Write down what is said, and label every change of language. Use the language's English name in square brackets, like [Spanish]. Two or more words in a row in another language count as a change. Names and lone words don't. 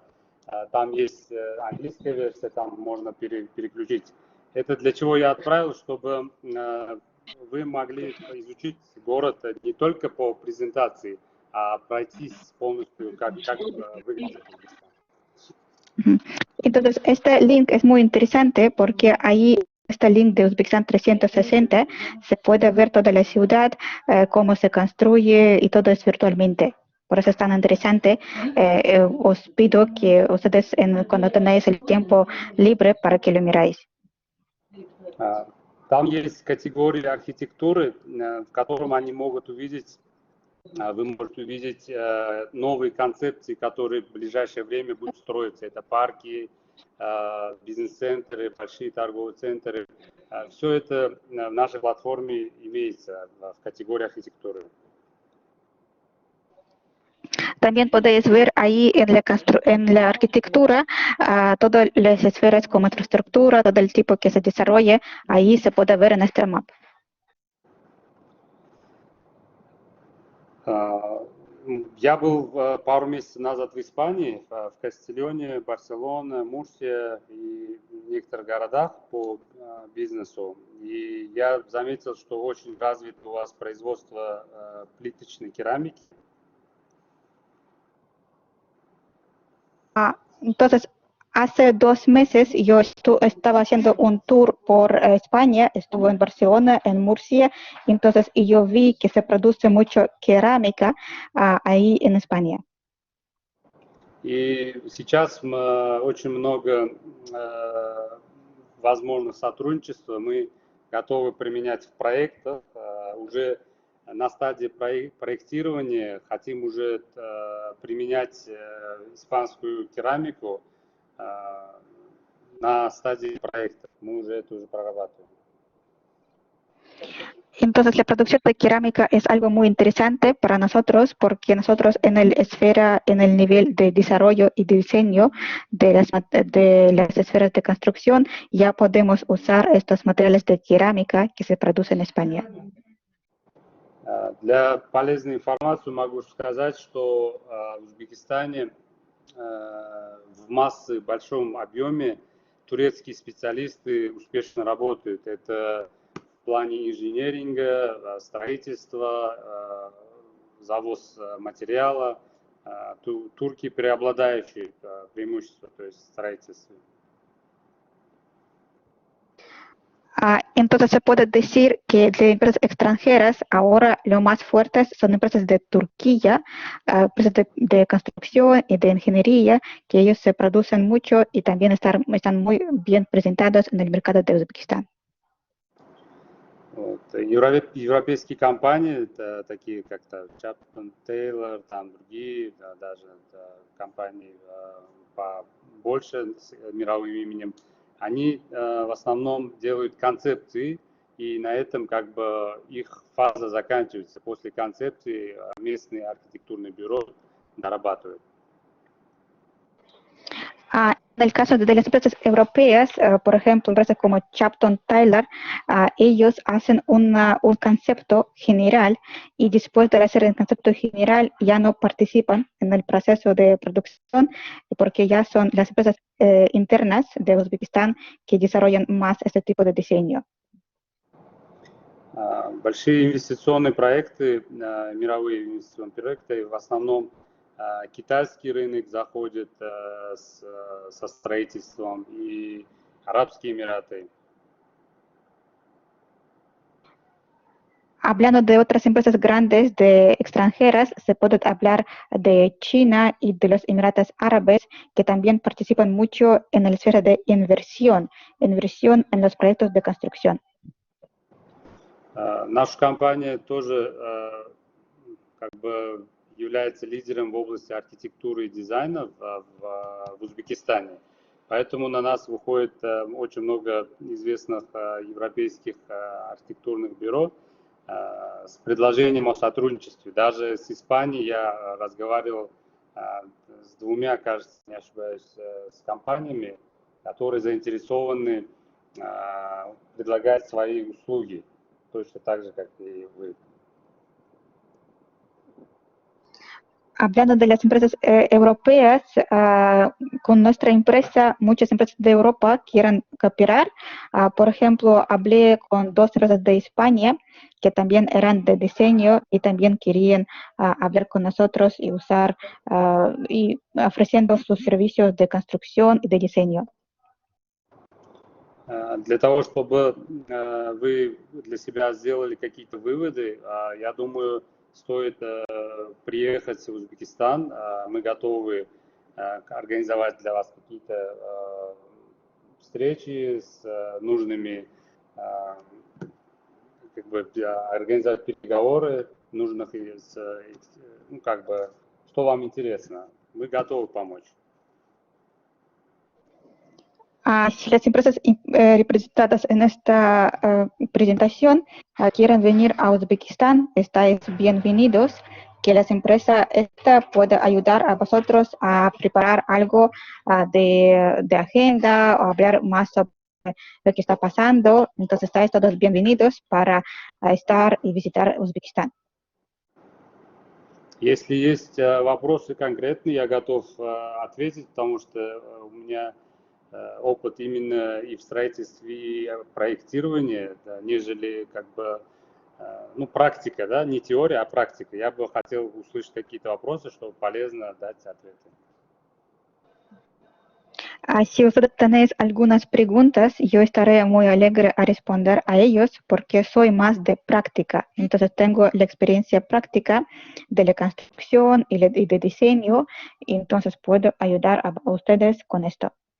[Russian] Там есть английская версия, там можно переключить. Это для чего я отправил, чтобы вы могли изучить город не только по презентации, а пройтись полностью, как выглядит Узбекистан. [Spanish] Entonces, este link es muy interesante porque ahí, este link de Uzbekistán 360, se puede ver toda la ciudad, cómo se construye y todo es virtualmente. Por eso es tan interesante. Os pido que ustedes, cuando tengáis el tiempo libre, para que lo miráis. [Russian] Там есть категории архитектуры, в котором они могут увидеть, вы можете увидеть новые концепции, которые в ближайшее время будут строиться. Это парки, бизнес-центры, большие торговые центры. Все это в нашей платформе имеется в категории архитектуры. [Spanish] También podéis ver ahí en la arquitectura todas las esferas como infraestructura, todo el tipo que se desarrolle, ahí se puede ver en este mapa. [Russian] Я был пару месяцев назад в Испании, в Кастильоне, Барселона, Мурсия и в некоторых городах по бизнесу. И я заметил, что очень развито у вас производство плиточной керамики. [Spanish] Entonces, hace 2 meses yo estaba haciendo un tour por España, estuve en Barcelona, en Murcia, entonces y yo vi que se produce mucho cerámica ahí en España. [Russian] И сейчас очень много возможных сотрудничества мы готовы применять в проектах. Уже на стадии проектирования хотим уже применять испанскую керамику на стадии проекта. Мы уже это прорабатываем. [Spanish] Entonces, la producción de cerámica es algo muy interesante para nosotros porque nosotros en el nivel de desarrollo y diseño de las esferas de construcción ya podemos usar estos materiales de cerámica que se producen en España. [Russian] Для полезной информации могу сказать, что в Узбекистане в массы, большом объеме турецкие специалисты успешно работают. Это в плане инженеринга, строительства, завоз материала. Турки преобладающие преимущества, то есть строительство. [Spanish] Entonces se puede decir que de empresas extranjeras ahora lo más fuertes son empresas de Turquía, empresas de construcción y de ingeniería, que ellos se producen mucho y también están muy bien presentados en el mercado de Uzbekistán. [Russian] Европейские компании, такие как Chapter, Taylor, там другие, даже компании побольше с мировым именем, они в основном делают концепции, и на этом как бы их фаза заканчивается. После концепции местные архитектурные бюро дорабатывают. [Spanish] En el caso de las empresas europeas, por ejemplo, empresas como Chapter Taylor, ellos hacen un concepto general y después de hacer el concepto general ya no participan en el proceso de producción porque ya son las empresas internas de Uzbekistán que desarrollan más este tipo de diseño. [Russian] Большие инвестиционные проекты, мировые инвестиционные проекты, в основном китайский рынок заходит со строительством и Арабские Эмираты. [Spanish] Hablando de otras empresas grandes de extranjeras, se puede hablar de China y de los Emiratos Árabes, que también participan mucho en la esfera de inversión en los proyectos de construcción. [Russian] Наша компания тоже как бы является лидером в области архитектуры и дизайна в Узбекистане. Поэтому на нас выходит очень много известных европейских архитектурных бюро с предложением о сотрудничестве. Даже с Испанией я разговаривал с 2, кажется, не ошибаюсь, с компаниями, которые заинтересованы предлагать свои услуги, точно так же, как и вы. [Spanish] Hablando de las empresas europeas, con nuestra empresa, muchas empresas de Europa quieren cooperar. Por ejemplo, hablé con dos empresas de España que también eran de diseño y también querían hablar con nosotros y usar y ofreciendo sus servicios de construcción y de diseño. [Russian] Для того, чтобы вы для себя сделали какие-то выводы, я думаю, стоит приехать в Узбекистан. Мы готовы организовать для вас какие-то встречи с нужными, как бы организовать переговоры нужных, ну, как бы, что вам интересно. Мы готовы помочь. [Spanish] Si las empresas representadas en esta presentación quieren venir a Uzbekistán, estáis bienvenidos. Que las empresas esta puede ayudar a vosotros a preparar algo de agenda o hablar más sobre lo que está pasando. Entonces estáis todos bienvenidos para estar y visitar Uzbekistán. [Russian] Если есть вопросы конкретные, я готов ответить, потому что у меня опыт именно и в строительстве, и в проектировании, да, нежели как бы, ну, практика, да, не теория, а практика. Я бы хотел услышать какие-то вопросы, чтобы полезно дать ответы. [Spanish] Si ustedes tenéis algunas preguntas, yo estaré muy alegre a responder a ellos porque soy más de práctica. Entonces tengo la experiencia práctica de la construcción y de diseño, y entonces puedo ayudar a ustedes con esto.